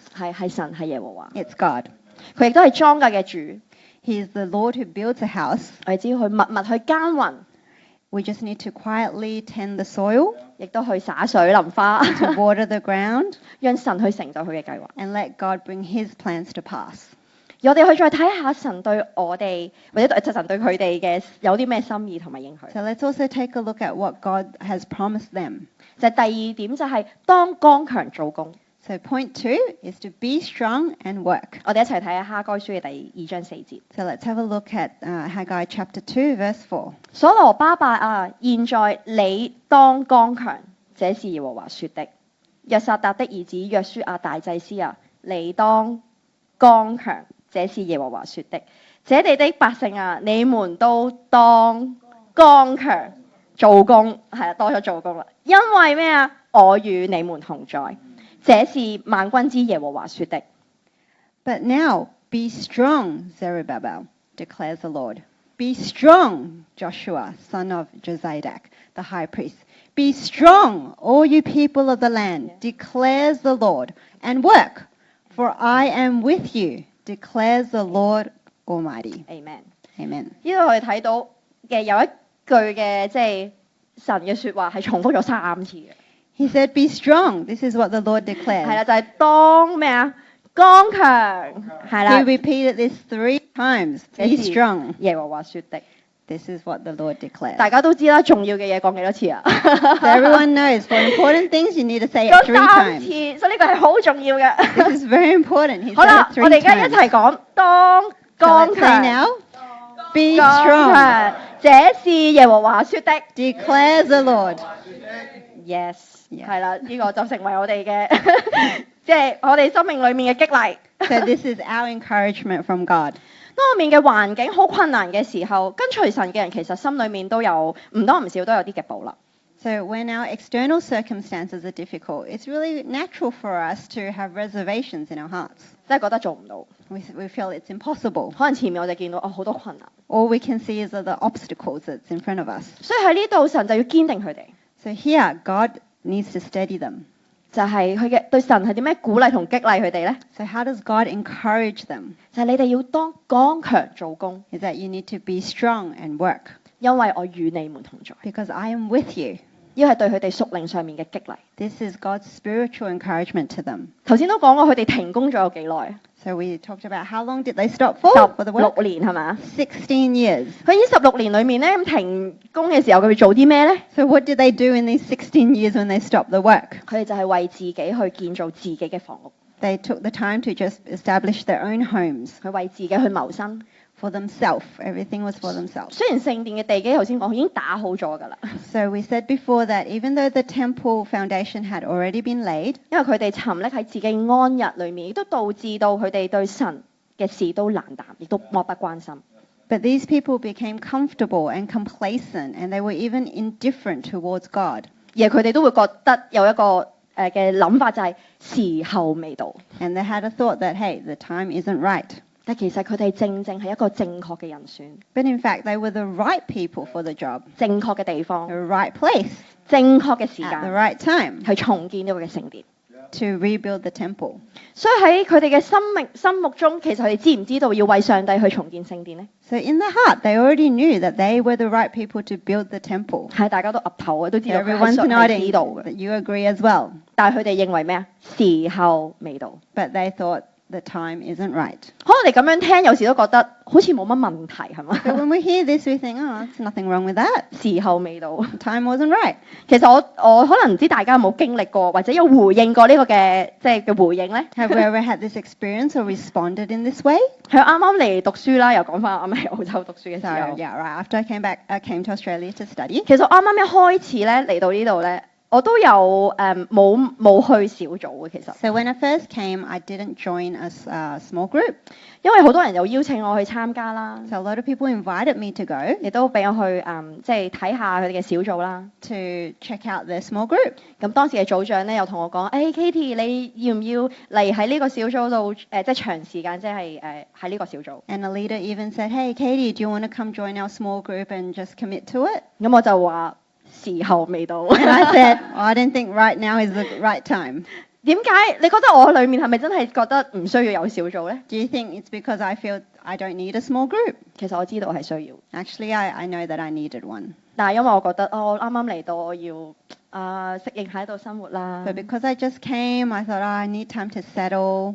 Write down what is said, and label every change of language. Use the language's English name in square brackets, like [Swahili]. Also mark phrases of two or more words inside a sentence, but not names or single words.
[Cantonese] 係神，係耶和華。 [English] It's God. [Cantonese] 佢亦都係莊稼嘅主。 [English] He is the Lord who builds a house. [Cantonese] 我哋只要去默默去耕耘， [English] We just need to quietly tend the soil, [Cantonese] 亦都去灑水淋花， [English] to water the ground, [Cantonese] 讓神去成就佢嘅計劃。 [English] and let God bring His plans to pass. [Cantonese] 而我哋去再睇下神對我哋，或者神對佢哋嘅有啲咩心意同埋應許。 [English] So let's also take a look at what God has promised them. [Cantonese] 就係第二點，就係當剛強做工。 [English] So point 2 is to be strong and work. [Cantonese] 我哋一齊睇下哈該書嘅第2章4節。 [English] So let's have a look at Haggai chapter 2, verse 4. [Cantonese] 所羅巴伯啊，現在你當剛強，這是耶和華說的。約撒達的兒子約書亞大祭司啊，你當剛強，這是耶和華說的。這地的百姓啊，你們都當剛強做工，係啊，多咗做工啦。因為咩啊？我與你們同在。這是萬軍之耶和華說的。 [English] But now be strong, Zerubbabel, declares the Lord. Be strong, Joshua, son of Jozadak, the high priest. Be strong, all you people of the land, declares the Lord, and work, for I am with you, declares the Lord Almighty. Amen。 Amen. [Cantonese] 呢度我哋睇到嘅有一句嘅即係神嘅説話係重複咗3次嘅， [English] He said, "Be strong." This is what the Lord [Cantonese] 係 [English] declares. [Cantonese] 啦，就係、當咩啊？剛強係啦 [English] He，repeated this 3 times. [Cantonese] 這 [English] Be [Cantonese] 是 [English] strong. [Cantonese] 耶和華説的。 [English] This is what the Lord declares. [Cantonese] 大家都知啦，重要嘅嘢講幾多次啊？ [English] So everyone knows for important things you need to say it [Cantonese] 講 3 [English] 3 times. [Cantonese] 次，所以呢個係好重要嘅。 [English] This is very important. He [Cantonese] 好 [English] said [Cantonese] 啦 [English] it， [Cantonese] 我哋 [English] 3 [Cantonese] 而家一 [English] times. [Cantonese] 齊講當 [English] So [Cantonese] 剛 [English] let's say [Cantonese] 強， [English] now. Be [Cantonese] 剛 [English] strong. [Cantonese] 強，這是耶和華説的。 [English] Declares the Lord. Yes， Yes [Cantonese] 係啦，呢個就成為我哋嘅，即係我哋生命裡面嘅激勵。 [English] So this is our encouragement from God. [Cantonese] 當我面嘅環境好困難嘅時候，跟隨神嘅人其實心裡面都有唔多唔少都有啲嘅保留。 [English] So when our external circumstances are difficult, it's really natural for us to have reservations in our hearts. [Cantonese] 即係覺得做唔到， [English] We feel it's impossible. [Cantonese] 可能前面我就見到好多困難， [English] All we can see is the obstacles that's in front of us. [Cantonese] 所以喺呢度神就要堅定佢哋， [English] So here, God needs to steady them. [Cantonese] 就係佢嘅對神係點樣鼓勵同激勵佢哋呢？ [English] So how does God encourage them? [Cantonese] 就係你哋要當剛強做工， [English] Is that you need to be strong and work [Cantonese] 因為我與你們同在。 [English] because I am with you. [Cantonese] 呢個係對佢哋屬靈上面嘅激勵。 [English] This is God's spiritual encouragement to them. [Cantonese] 頭先都講過佢哋停工咗有幾耐 [English] So we talked about how long did they stop for the work? [Cantonese] ？16 年係嘛？ [English] 16 years. [Cantonese] 佢呢16年裏面咧，咁停工嘅時候，佢哋做啲咩咧？ [English] So what did they do in these 16 years when they stopped the work? [Cantonese] 佢哋就係為自己去建造自己嘅房屋， [English] They took the time to just establish their own homes 去為自己去謀生。 for themselves. Everything was for themselves. [Cantonese] 雖然聖殿嘅地基頭先講已經打好咗㗎啦， [English] So we said before that even though the temple foundation had already been laid, [Cantonese] 因為佢哋沉溺喺自己安逸裏面，亦都導致到佢哋對神嘅事都冷淡，亦都漠不關心。 [English] but these people became comfortable and complacent and they were even indifferent towards God. [Cantonese] 而佢哋都會覺得有一個嘅諗法就係時候未到， [English] And they had a thought that, hey, the time isn't right. [Cantonese] 但其實佢哋正正係一個正確嘅人選， [English] But in fact, they were the right people for the job, [Cantonese] 正確嘅地方 [English] the，right place, [Cantonese] 正確嘅時 [English] at the [Cantonese] 間 [English] right time [Cantonese] 去重建呢個嘅聖殿。 [English] to rebuild the temple. [Cantonese] 所以喺佢哋嘅心目中，其實佢哋知唔知道要為上帝去重建聖殿呢？ [English] So in their heart, they already knew that they were the right people to build the temple. [Cantonese] 係大家都岌頭嘅，都知道佢係 [English] Everyone's [Cantonese] 係 [English] nodding [Cantonese] 知道嘅。 [English] that you agree as well. [Cantonese] 但係佢哋認為咩啊？時候未到。 [English] But they thought the time isn't right. [Cantonese] 可能你咁樣聽，有時都覺得好似冇乜問題係嘛？ [English] So when we hear this, we think, oh, there's nothing wrong with that. [Cantonese] 時候未到。 [English] The time wasn't right. [Cantonese] 其實我可能唔知大家有冇經歷過，或者有回應過呢個嘅即係嘅回應咧。 [English] Have we ever had this experience or responded in this way? [Cantonese] 佢啱啱嚟讀書啦，又講翻啱啱喺澳洲讀書嘅時 [English] So [Cantonese] 候。 [English] yeah, right. After I came to Australia to study. [Cantonese] 其實我啱啱一開始咧嚟到呢度咧，我都有冇去小組嘅其實， [English] So when I first came, I didn't join a small group. [Cantonese] 因為好多人有邀請我去參加啦， [English] So a lot of people invited me to go [Cantonese] 亦都俾我去即係睇下佢哋嘅小組啦。 [English] to check out their small group. [Cantonese] 咁當時嘅組長咧又同我講：，誒、Katie，你要唔要嚟喺呢個小組度即係長時間，即係喺呢個小組？ [English] And a leader even said, hey, Katie, do you want to come join our small group and just commit to it? [Cantonese] 咁我就話時候未到。 [English] And I said, oh, I don't think right now is the right time. [Cantonese] 點解？你覺得我裡面係咪真係覺得唔需要有小組咧？ [English] Do you think it's because I feel I don't need a small group? [Cantonese] 其實我知道係需要， [English] Actually, I know that I needed one. [Cantonese] 但係因為我覺得我啱啱嚟到，我要適應喺度生活啦， [English] But because I just came, I thought, I need time to settle.